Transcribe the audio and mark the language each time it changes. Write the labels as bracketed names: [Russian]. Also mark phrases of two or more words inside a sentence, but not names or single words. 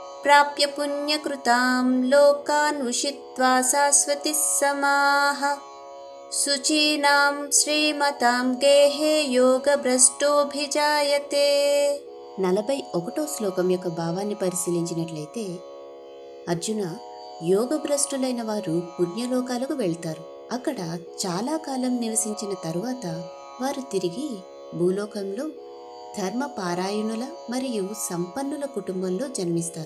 [Sanskrit] प्राप्य पुण्यकृतां लोकान् उषित्वा शाश्वतिः समाः शुचीनां श्रीमतां गेहे योगभ्रष्टोऽभिजायते। [Telugu] 41వ శ్లోకం యొక్క భావాన్ని పరిశీలించినట్లయితే, అర్జున, యోగభ్రష్టులైన వారు పుణ్యలోకాలకు వెళ్తారు. అక్కడ చాలా కాలం నివసించిన తరువాత వారు తిరిగి భూలోకంలో ధర్మపారాయణుల మరియు సంపన్నుల కుటుంబంలో జన్మిస్తారు.